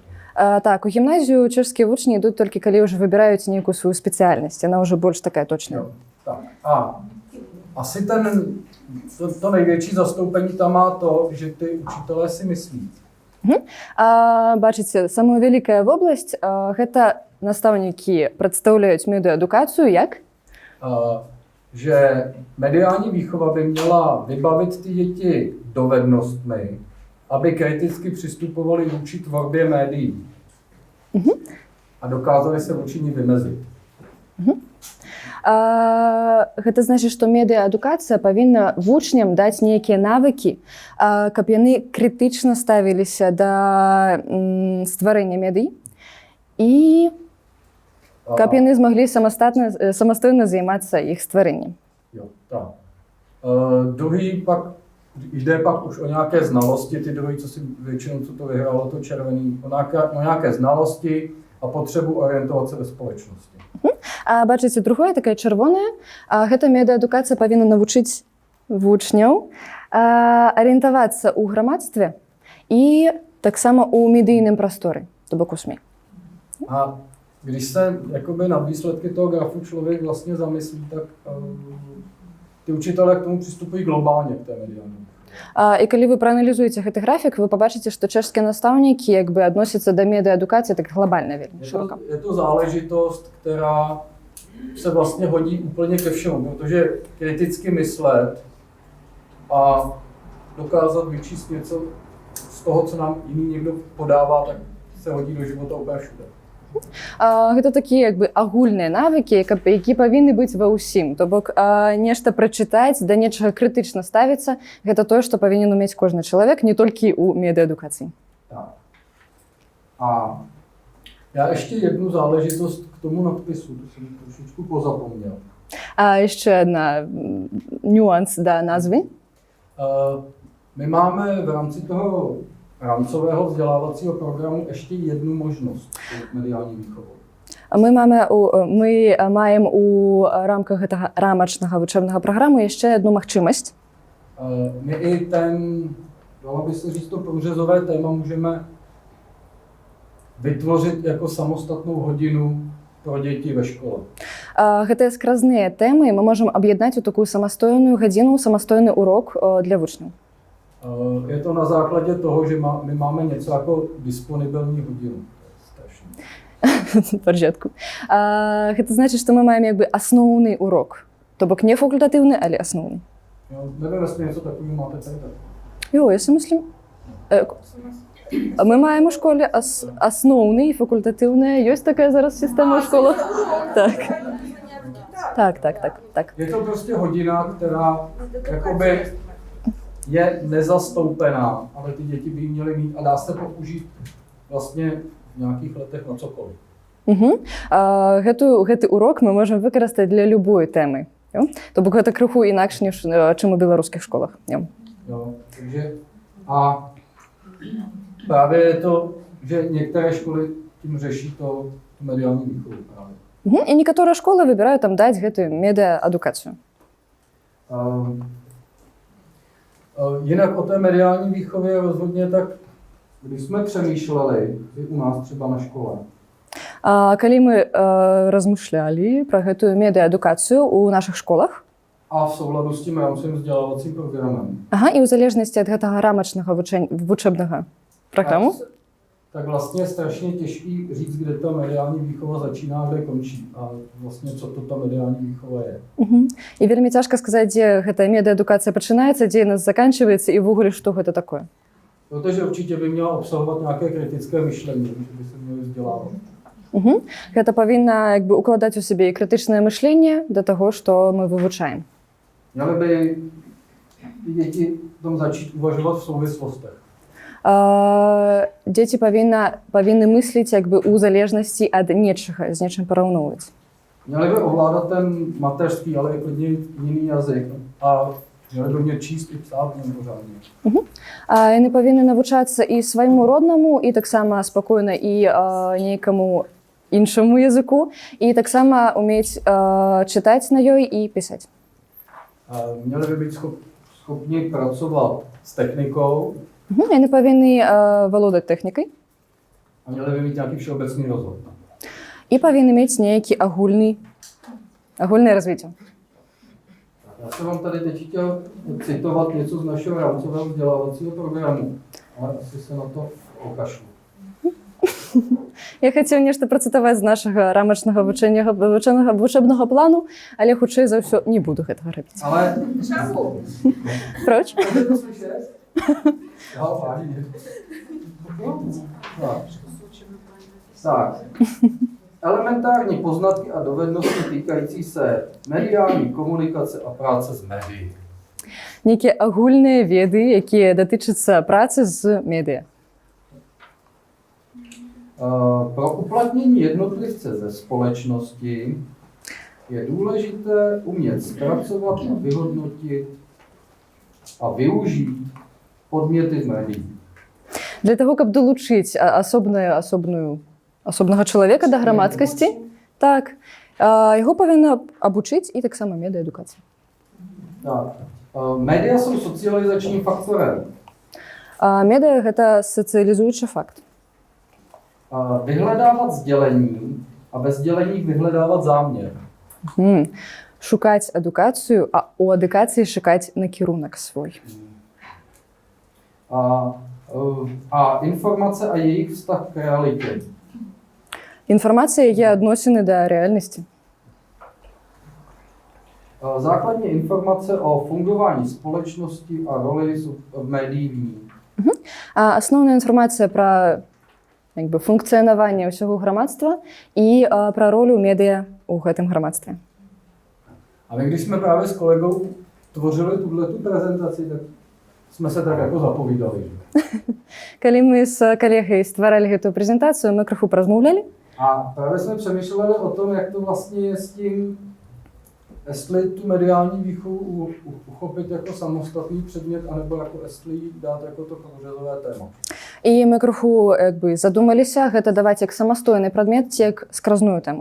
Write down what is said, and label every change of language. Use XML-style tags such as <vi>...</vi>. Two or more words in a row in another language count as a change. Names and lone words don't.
<be>Так, у гімназію чэшскія вучні ідуць толькі калі ўжо выбіраюць нейкую сваю спецыяльнасць. Яна ўжо больш такая точная.</be> <cs>Jo, tak. A asi to největší zastoupení tam má to, že ty učitelé si myslí.</cs> <be>Бачыце, самая вялікая вобласць гэта настаўнікі прадстаўляюць медыаадукацыю як?</be> <cs>Že mediální výchova by měla vybavit ty děti dovednostmi, aby kriticky přistupovali vůči tvorbě médií a dokázali se vůči ní vymezit.</cs> <be>Гэта значыць, што медыаадукацыя павінна вучням даць нейкія навыкі, каб яны крытычна ставіліся да стварэння медый і каб яны змаглі самастойна займацца іх стварэннем.</be> <cs>Jo, tak. Druhý pak, jde pak už o nějaké znalosti, ty druhý, co si většinou, co to vyhrálo, to červený, o nějaké znalosti a potřebu orientovat se ve společnosti.</cs> <be>Бачыце, другое, такая чырвоная, гэта медыаадукацыя павінна навучыць вучняў арыентавацца ў грамадстве і таксама ў медыйным прасторы, то бок у СМІ.</be> <cs>A když se jakoby na výsledky toho grafu člověk vlastně zamyslí, tak ty učitelé k tomu přistupují globálně k té mediální.</cs> <be>І калі вы прааналізуеце гэты графік, вы пабачыце, што чэшскія настаўнікі як бы адносяцца да медыаадукацыі так глобальна вельмі шырока.</be> <cs>Je to záležitost, která se vlastně hodí úplně ke všemu, protože kriticky myslet a dokázat vyčíst něco z toho, co nám jiný někdo podává, tak se hodí do života úplně všude.</cs> <be>Гэта такія як бы агульныя навыкі, які павінны быць ва ўсім. То бок нешта прачытаць, да нечага крытычна ставіцца, гэта тое, што павінен умець кожны чалавек, не толькі ў медыаадукацыі.</be> <cs>Tak. A já ještě jednu záležitost k tomu nadpisu, to jsem trošičku pozapomněl.</cs> <be>Яшчэ адна нюанс да назвы.</be> <cs>My máme v rámci toho rámcového vzdělávacího programu ještě jednu možnost mediální výchovou.</cs> <be>Мы маем у рамках гэтага рамачнага вучэбнага праграмы яшчэ одну магчымасць.</be> <cs>My i dalo by se říct, to průřezové téma můžeme vytvořit jako samostatnou hodinu pro děti ve škole.</cs> <be>Гэтыя скразныя тэмы мы можам аб'яднаць у такую самастойную гадзіну, самастойны урок для вучняў.</be> <cs>Je to na základě toho, že my máme něco jako disponibilní hodinu. Паржетку.</cs> <be>Гэта значыць, што мы маем як бы асноўны урок. То бок не факультатыўны, але асноўны.</be> <cs>Nevím, jestli něco takového máte tady. Jo, já si myslím.</cs> <be>Мы маем у школе асноўны і факультатыўная. Ёсць такая зараз сістэма ў школах? Так.</be> <cs>Je to prostě hodina, která jakoby je nezastoupená, ale ty děti by ji měly mít a dá se použít vlastně v nějakých letech na cokoliv.</cs> <be>Гэты урок мы можам выкарыстаць для любой тэмы. То бок гэта крыху інакш, чым у беларускіх школах.</be> <cs>Jo, takže a právě je to, že některé školy tím řeší tu mediální výchovu právě.</cs> <be>І некаторыя школы выбіраюць там даць гэтую медыаадукацыю.</be> <cs>Jinak o té mediální výchově rozhodně tak, když jsme přemýšleli, i u nás třeba na škole,</cs> <be>Калі мы размышлялі пра гэтую медыаадукацыю ў нашых школах,</be> <cs>a v souladu s tím rámcovým vzdělávacím programem,</cs> <be>і ў залежнасці ад гэтага рамачнага вучэбнага праграму,</be> <cs>tak vlastně je strašně těžký říct, kde ta mediální výchova začíná a kde končí. A vlastně co to ta mediální výchova je.</cs> <be>і вельмі цяжка сказаць, дзе гэтая медыаадукацыя пачынаецца, дзе яна заканчиваецца і ўвогуле што гэта такое.</be> <cs>Protože určitě by měla obsahovat nějaké kritické myšlení, že by se měly vzdělávat.</cs> <be>Гэта павінна як бы укладаць у сябе і крытычнае мышленне да таго, што мы вывучаем.</be> <cs>Měly by ty děti v tom začít uvažovat v souvislostech.</cs> <be>Дзеці павінны мысліць як бы ў залежнасці ад нечага, з нечым параўноўваць.</be> <cs>Měli by ovládat ten mateřský, ale i klidně jiný jazyk. A měli by mě číst i psát pořádně.</cs> <be>Яны павінны навучацца і свайму роднаму, і таксама спакойна і нейкаму іншаму языку, і таксама умець чытаць на ёй і пісаць.</be> <cs>Měli by být schopni pracovat s technikou.</cs> <be>Яны павінны валодаць тэхнікай</be> <cs>A měli by mít nějaký všeobecný rozhled.</cs> <be>і павінны мець нейкі агульнае развіццё.</be> <cs>Já jsem vám tady teď chtěl citovat něco z našeho rámcového vzdělávacího programu, ale asi se na to okašlu.</cs> <be>Я хацеў нешта працытаваць з нашага рамачнага вучэбнага плану, але хутчэй за ўсё не буду гэтага рабіць.</be> <cs>Ale... Проч? Můžete to slyšet? Jo, vážně. Tak. Elementární poznatky a dovednosti týkající se mediální komunikace a práce s médií.</cs> <be>Нейкія агульныя веды, якія датычацца працы з медыа.</be> <cs>Pro uplatnění jednotlivce ze společnosti je důležité umět zpracovat a vyhodnotit a využít podměty z médií.</cs> <be>Для таго, каб далучыць асобнага чалавека да грамадскасці, так, яго павінна абучыць і таксама медыаадукацыя.</be> <cs>Tak. Média jsou socializačním faktorem.</cs> <be>Медыа гэта сацыялізуючы факт.</be> <cs>Vyhledávat sdělení a ve sděleních vyhledávat záměr.</cs> <be>Шукаць адукацыю, а у адукацыі шукаць накірунак свой.</be> <cs>A informace a jejich vztah k realitě.</cs> <be>Інфармацыя яе адносіны да рэальнасці.</be> <cs>Základní informace o fungování společnosti a roli v médií v ní.</cs> <be>Асноўная інфармацыя пра функцыянаванне ўсяго грамадства і пра ролю медыа ў гэтым грамадстве.</be> <cs>A my, když jsme právě s kolegou tvořili tuhletu prezentaci, tak jsme se tak jako zapovídali.</cs> <be>Калі мы з калегай стваралі гэтую прэзентацыю, мы крыху празмаўлялі.</be> <cs>A právě jsme přemýšleli o tom, jak to vlastně je s tím, jestli tu mediální výchovu uchopit jako samostatný předmět, anebo jako jestli ji dát jako to průřezové téma.</cs> <be>І мы крыху задумаліся, гэта даваць як самастойны прадмет, ці як скразную тэму.</be>